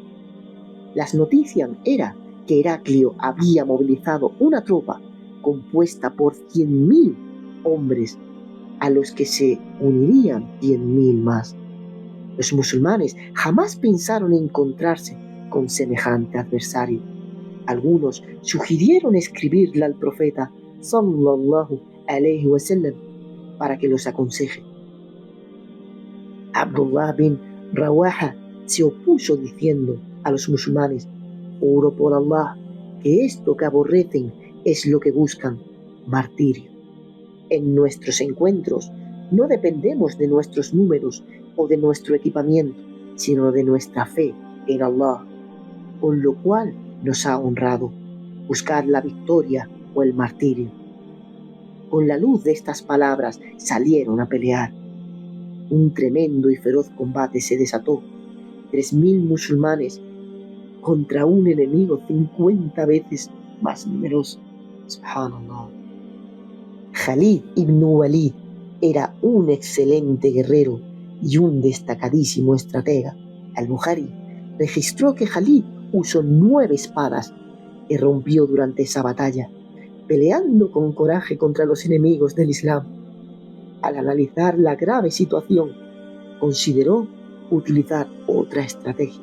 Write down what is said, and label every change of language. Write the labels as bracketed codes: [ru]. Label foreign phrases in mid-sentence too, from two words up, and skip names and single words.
[es] Las noticias era que Heraclio había movilizado una tropa compuesta por 100.000 hombres, a los que se unirían 100.000 más. Los musulmanes jamás pensaron encontrarse con semejante adversario. Algunos sugirieron escribirle al profeta [ar] صلى الله عليه وسلم [es] para que los aconseje. Abdullah bin Rawaha se opuso diciendo a los musulmanes: juro por Allah que esto que aborrecen es lo que buscan, martirio. En nuestros encuentros no dependemos de nuestros números o de nuestro equipamiento, sino de nuestra fe en Allah, con lo cual nos ha honrado buscar la victoria o el martirio. Con la luz de estas palabras salieron a pelear. Un tremendo y feroz combate se desató. 3000 musulmanes contra un enemigo 50 veces más numeroso. Subhanallah. Khalid ibn Walid era un excelente guerrero y un destacadísimo estratega. Al-Bukhari registró que Khalid usó 9 espadas que rompió durante esa batalla, peleando con coraje contra los enemigos del Islam. Al analizar la grave situación, consideró utilizar otra estrategia.